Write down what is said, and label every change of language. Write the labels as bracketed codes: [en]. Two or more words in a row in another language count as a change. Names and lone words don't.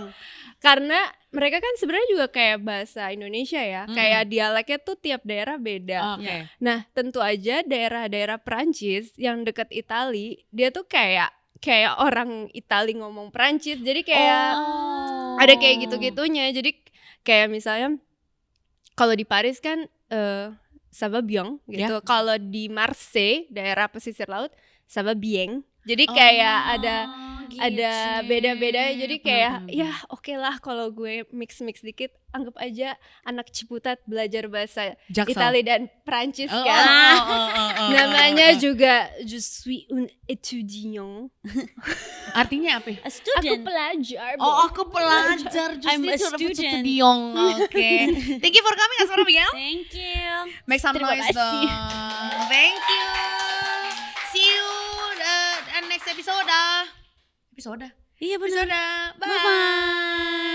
[id] Karena mereka kan sebenarnya juga kayak bahasa Indonesia ya, kayak dialeknya tuh tiap daerah beda. Oke. Nah, tentu aja daerah-daerah Prancis yang deket Itali, dia tuh kayak orang Itali ngomong Prancis. Jadi kayak ada kayak gitu-gitunya. Jadi kayak misalnya kalau di Paris kan [fr] ça va bien [id] gitu. Kalau di Marseille, daerah pesisir laut, [fr] ça va bien. [id] Jadi kayak ada beda-beda. Jadi kayak ya oke lah kalau gue mix dikit, anggap aja anak Ciputat belajar bahasa Jaksel. Itali dan Prancis kan. Namanya juga [fr] je suis un étudiant. [id] Artinya apa? A Aku [en] student. [id] pelajar. Aku pelajar. [en] I'm a student. Oke. Thank you for coming, Asmara Begel. Thank you. Make some [id] Terima [en] noise [id] kasih. dong. [en] Thank you. See you next episode. [id] Iya benar. [en] Bye. Bye bye.